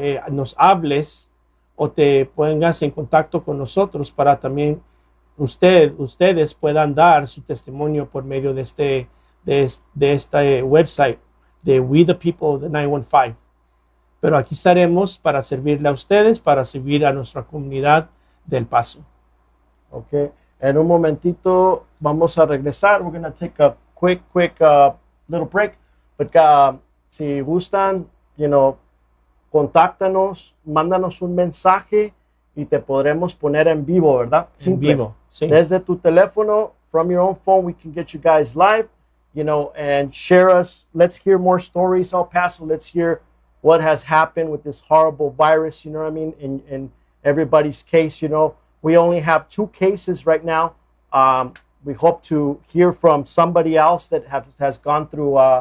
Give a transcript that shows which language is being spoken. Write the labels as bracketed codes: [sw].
[es] nos hables o te pongas en contacto con nosotros para también ustedes puedan dar su testimonio por medio de este website de We the People de 915. Pero aquí estaremos para servirle a ustedes, para servir a nuestra comunidad del Paso. Okay. En un momentito vamos a regresar. [en] We're going to take a quick little break. [es] But si gustan, contáctanos, mándanos un mensaje y te podremos poner en vivo, ¿verdad? Simple. En vivo, sí. Desde tu teléfono, [en] from your own phone, we can get you guys live, and share us. Let's hear more stories, El Paso. Let's hear what has happened with this horrible virus, you know what I mean, in everybody's case. We only have 2 cases right now. We hope to hear from somebody else that has gone through